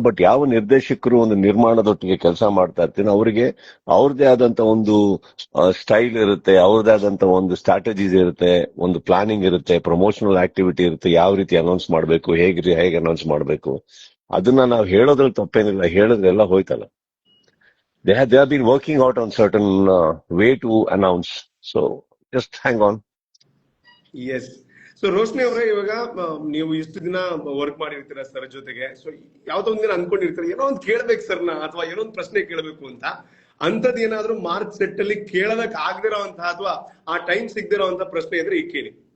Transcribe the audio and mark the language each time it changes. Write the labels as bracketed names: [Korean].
[Kannada] But ಯಾವ ನಿರ್ದೇಶಕರು ಒಂದು ನಿರ್ಮಾಣದೊಟ್ಟಿಗೆ ಕೆಲಸ ಮಾಡ್ತಾ ಇರ್ತೀನಿ, ಅವರಿಗೆ ಅವ್ರದೇ ಆದಂತ ಒಂದು ಸ್ಟೈಲ್ ಇರುತ್ತೆ, ಅವ್ರದೇ ಆದಂತ ಒಂದು ಸ್ಟ್ರಾಟಜೀಸ್ ಇರುತ್ತೆ, ಒಂದು ಪ್ಲಾನಿಂಗ್ ಇರುತ್ತೆ, ಪ್ರಮೋಷನಲ್ ಆಕ್ಟಿವಿಟಿ ಇರುತ್ತೆ, ಯಾವ ರೀತಿ ಅನೌನ್ಸ್ ಮಾಡ್ಬೇಕು, ಹೇಗೆ ಅನೌನ್ಸ್ ಮಾಡ್ಬೇಕು. ಅದನ್ನ ನಾವು ಹೇಳೋದ್ರಲ್ಲಿ ತಪ್ಪೇನಿಲ್ಲ, ಹೇಳಿದ್ರೆಲ್ಲ ಹೋಯ್ತಲ್ಲ. [English] They have been working out on certain way to announce. So just hang on. Yes. [Kannada] So Roshni ಅವರೇ, ಇವಾಗ ನೀವು ಇಷ್ಟು ದಿನ ವರ್ಕ್ ಮಾಡಿರ್ತೀರ ಸರ್ ಜೊತೆಗೆ. ಸೊ ಯಾವ್ದೋ ಒಂದಿನ ಅನ್ಕೊಂಡಿರ್ತೀರ, ಏನೋ ಒಂದು ಕೇಳ್ಬೇಕು ಸರ್ನ, ಅಥವಾ ಏನೋ ಒಂದು ಪ್ರಶ್ನೆ ಕೇಳಬೇಕು ಅಂತ. ಅಂತದ್ ಏನಾದ್ರೂ ಮಾರ್ಕ್ ಸೆಟ್ ಅಲ್ಲಿ ಕೇಳೋದಕ್ ಆಗದಿರೋಂತಹ ಅಥವಾ ಆ ಟೈಮ್ ಸಿಗದಿರೋಂತ ಪ್ರಶ್ನೆ ಇದ್ರೆ ಈಗ ಕೇಳಿ.